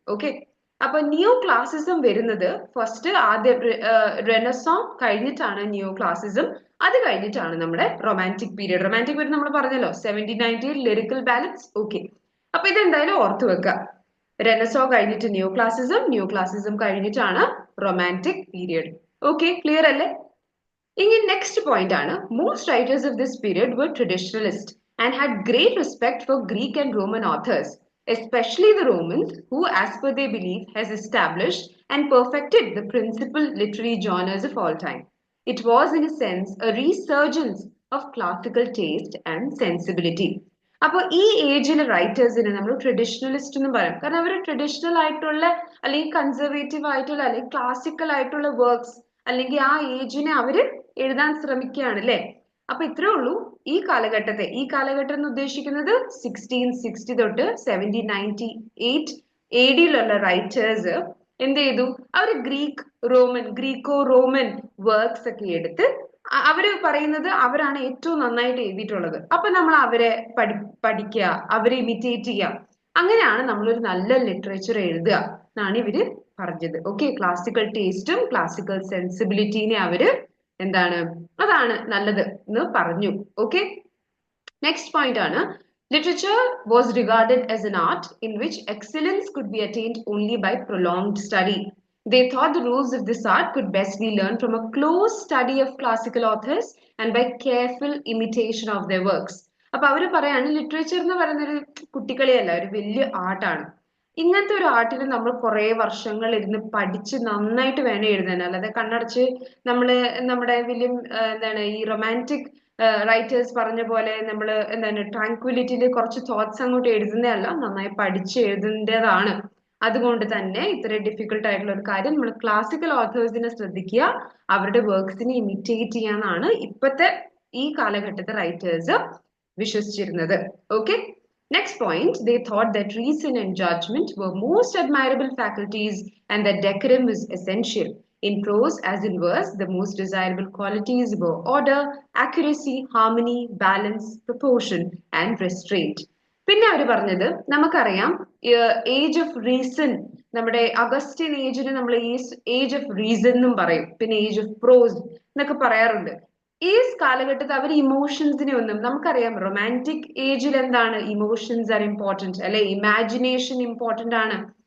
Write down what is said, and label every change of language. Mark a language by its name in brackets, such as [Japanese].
[Malayalam] Okay, അപ്പൊ new classicism വരുന്നത് first ആദ്യം റെനസോൺ കഴിഞ്ഞിട്ടാണ് ന്യൂ ക്ലാസിസം, അത് കഴിഞ്ഞിട്ടാണ് നമ്മുടെ റൊമാൻറ്റിക് പീരീഡ്. റൊമാൻറ്റിക് പീരീഡ് നമ്മൾ പറഞ്ഞല്ലോ 1798 ലിറിക്കൽ ബാലൻസ്. ഓക്കെ, അപ്പൊ ഇതെന്തായാലും ഓർത്തു വെക്കുക. റെനസോ കഴിഞ്ഞിട്ട് ന്യൂ ക്ലാസിസം കഴിഞ്ഞിട്ടാണ് റൊമാൻറ്റിക് പീരീഡ്. ഓക്കെ, ക്ലിയർ അല്ലേ? ഇനി നെക്സ്റ്റ് പോയിന്റ് ആണ്, [English] Most writers of this period were traditionalist and had great respect for Greek and Roman authors, especially the Romans, who, as per their belief, has established and perfected the principal literary genres of all time. It was, in a sense, a resurgence of classical taste and sensibility. [Malayalam] അപ്പോൾ ഈ ഏജിലെ റൈറ്റേഴ്സിനെ നമ്മൾ traditionalist എന്ന് പറയും. കാരണം അവർ traditional ആയിട്ടുള്ള അല്ലെങ്കിൽ conservative ആയിട്ടുള്ള അല്ലെങ്കിൽ ക്ലാസിക്കൽ ആയിട്ടുള്ള വർക്ക്സ് അല്ലെങ്കിൽ ആ ഏജിനെ അവര് എഴുതാൻ ശ്രമിക്കുകയാണ് അല്ലെ. അപ്പൊ ഇത്രേ ഉള്ളൂ ഈ കാലഘട്ടം എന്ന് ഉദ്ദേശിക്കുന്നത് 1660 തൊട്ട് 1798 AD റൈറ്റേഴ്സ് എന്ത് ചെയ്തു, അവർ ഗ്രീക്കോ റോമൻ വർക്ക്സ് ഒക്കെ എടുത്ത് അവര് പറയുന്നത് അവരാണ് ഏറ്റവും നന്നായിട്ട് എഴുതിയിട്ടുള്ളത്. അപ്പൊ നമ്മൾ അവരെ പഠിക്കുക, അവരെ ഇമിറ്റേറ്റ് ചെയ്യുക. അങ്ങനെയാണ് നമ്മളൊരു നല്ല ലിറ്ററേച്ചർ എഴുതുക എന്നാണ് ഇവര് പറഞ്ഞത്. ഓക്കെ, ക്ലാസിക്കൽ ടേസ്റ്റും ക്ലാസിക്കൽ സെൻസിബിലിറ്റിനെ അവര് എന്താണ്, അതാണ് നല്ലത് എന്ന് പറഞ്ഞു. [English] okay, [Malayalam] നെക്സ്റ്റ് പോയിന്റ് ആണ്, [English] literature was regarded as an art in which excellence could be attained only by prolonged study. They thought the rules of this art could best be learned from a close study of classical authors and by careful imitation of their works. [Malayalam] അപ്പൊ അവര് പറയാണ് literature എന്ന് പറയുന്ന ഒരു കുട്ടിക്കളിയല്ല, ഒരു വലിയ ആർട്ടാണ്. ഇങ്ങനത്തെ ഒരു ആർട്ടിൽ നമ്മൾ കുറെ വർഷങ്ങൾ ഇരുന്ന് പഠിച്ച് നന്നായിട്ട് വേണം എഴുതാൻ. അല്ലാതെ കണ്ണടച്ച് നമ്മുടെ വലിയ എന്താണ് ഈ റൊമാൻറ്റിക് റൈറ്റേഴ്സ് പറഞ്ഞ പോലെ നമ്മൾ എന്താണ് ട്രാങ്ക്വിലിറ്റിയിൽ കുറച്ച് തോട്ട്സ് അങ്ങോട്ട് എഴുതുന്നതല്ല, നന്നായി പഠിച്ച് എഴുതേണ്ടതാണ്. അതുകൊണ്ട് തന്നെ ഇത്ര ഡിഫിക്കൽട്ട് ആയിട്ടുള്ള ഒരു കാര്യം നമ്മൾ ക്ലാസിക്കൽ ഓഥേഴ്സിനെ ശ്രദ്ധിക്കുക, അവരുടെ വർക്ക്സിനെ ഇമിറ്റേറ്റ് ചെയ്യാന്നാണ് ഇപ്പോഴത്തെ ഈ കാലഘട്ടത്തെ writers വിശ്വസിച്ചിരുന്നത്. [English] Okay, next point, they thought that reason and judgment were most admirable faculties and that decorum was essential. In prose as in verse, the most desirable qualities were order, accuracy, harmony, balance, proportion and restraint. [Malayalam] പിന്നെ അവർ പറഞ്ഞത് നമുക്കറിയാം age of reason, നമ്മുടെ Augustine ഏജിന് നമ്മൾ age of reason എന്നും പറയും, പിന്നെ age of പ്രോസ് എന്നൊക്കെ പറയാറുണ്ട്. ഈ കാലഘട്ടത്തിൽ അവർ ഇമോഷൻസിനെ ഒന്നും, നമുക്കറിയാം റൊമാൻറ്റിക് ഏജിൽ എന്താണ്, ഇമോഷൻസ് ആർ ഇമ്പോർട്ടന്റ് അല്ലെ, ഇമാജിനേഷൻ ഇമ്പോർട്ടന്റ് ആണ്.